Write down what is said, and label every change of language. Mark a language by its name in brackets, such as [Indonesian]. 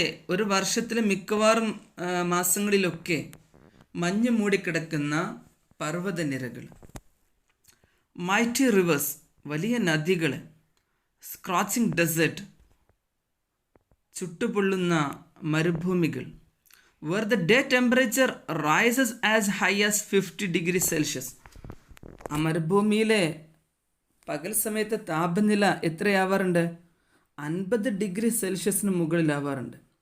[Malayalam] ഒരു വർഷത്തിലെ മിക്കവാറും മാസങ്ങളിലൊക്കെ മഞ്ഞ് മൂടിക്കിടക്കുന്ന പർവ്വതനിരകൾ. [English] mighty rivers, [Malayalam] വലിയ നദികൾ. [English] scorching desert, [Malayalam] ചുട്ടുപൊള്ളുന്ന മരുഭൂമികൾ. [English] where the day temperature rises as high as 50 degrees Celsius. [Malayalam] ആ മരുഭൂമിയിലെ പകൽ സമയത്തെ താപനില എത്രയാവാറുണ്ട്? 50 ഡിഗ്രി സെൽഷ്യസിന് മുകളിലാവാറുണ്ട്.